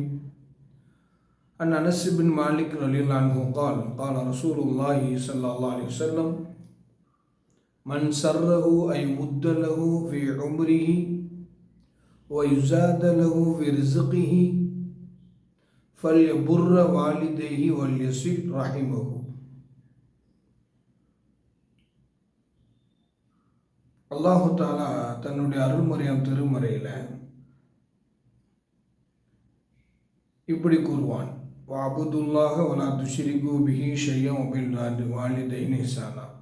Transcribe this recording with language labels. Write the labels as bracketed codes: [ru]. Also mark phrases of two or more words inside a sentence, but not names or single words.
[ar] عن أنس بن مالك رضي الله عنه قال: قال رسول الله صلى الله عليه وسلم: من سره أن يمد له في عمره ويزاد له في رزقه فليبر والديه وليصل رحمه. الله تعالى [ta] தன்னுடைய அருள்மறையாம் திருமறையில் இப்படி கூறுவான்: [ar] واعبدوا الله ولا تشركوا به شيئا وبالوالدين إحسانا.